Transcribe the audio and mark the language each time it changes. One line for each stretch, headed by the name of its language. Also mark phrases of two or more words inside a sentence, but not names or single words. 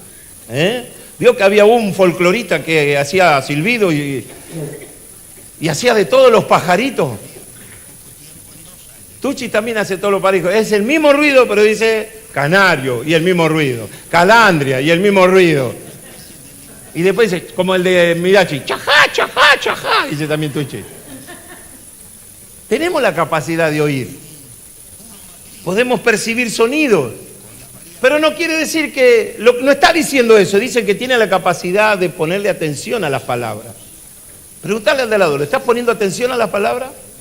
Spanish: Vio que había un folclorista que hacía silbido y hacía de todos los pajaritos. Tucci también hace todos los pajaritos. Es el mismo ruido, pero dice canario y el mismo ruido. Calandria y el mismo ruido. Y después dice, como el de Mirachi, chajá, chajá, chajá, dice también Tucci. Tenemos la capacidad de oír. Podemos percibir sonidos. Pero no quiere decir que, no está diciendo eso, dice que tiene la capacidad de ponerle atención a las palabras. Preguntarle al de lado, ¿le estás poniendo atención a la palabra?